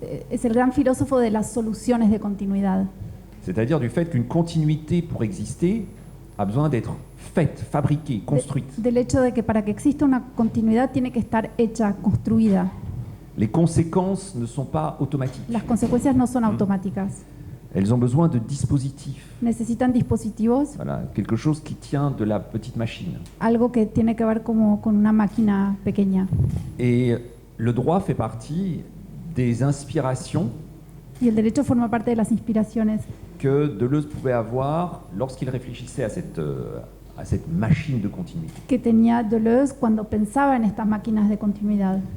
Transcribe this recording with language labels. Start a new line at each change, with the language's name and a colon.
Spanish: Es el gran filósofo de las soluciones de continuidad.
French: C'est-à-dire du fait qu'une continuité, pour exister, a besoin d'être faite, fabriquée, construite.
Spanish: Del hecho de que para que exista una continuidad tiene que estar hecha, construida.
French: Les conséquences ne sont pas automatiques.
Spanish: Las consecuencias no son automáticas.
French: Elles ont besoin de dispositifs.
Spanish: Necesitan dispositivos.
French: Voilà, quelque chose qui tient de la petite machine.
Spanish: Algo que tiene que ver como con una máquina pequeña.
French: Et le droit fait partie des inspirations.
Spanish: Y el derecho forma parte de las inspiraciones
French: que Deleuze pouvait avoir lorsqu'il réfléchissait à cette machine de continuité.
Spanish: Que tenía Deleuze cuando pensaba en estas máquinas de continuidad.